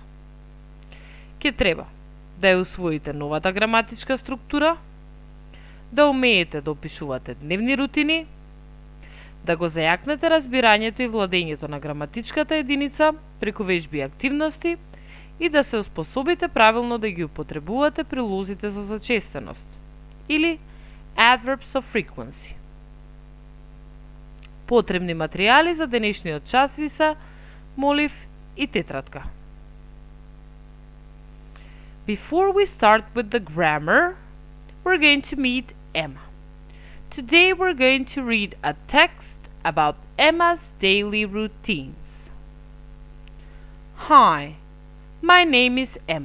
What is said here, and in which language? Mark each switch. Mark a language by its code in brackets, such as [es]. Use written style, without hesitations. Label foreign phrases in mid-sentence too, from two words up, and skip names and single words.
[mk] Ке треба да ја усвоите новата граматичка структура, да умеете да опишувате дневни рутини, да го зајакнете разбирањето и владењето на граматичката единица преку вежби и активности и да се успособите правилно да ги употребувате прилозите за зачестеност или [en] Adverbs of Frequency. [mk] Потребни материјали за денешниот час ви се молив и тетрадка. [en] Before we start with the grammar, we're going to meet Emma. Today we're going to read a text about Emma's daily routines. Hi, my name is Emma.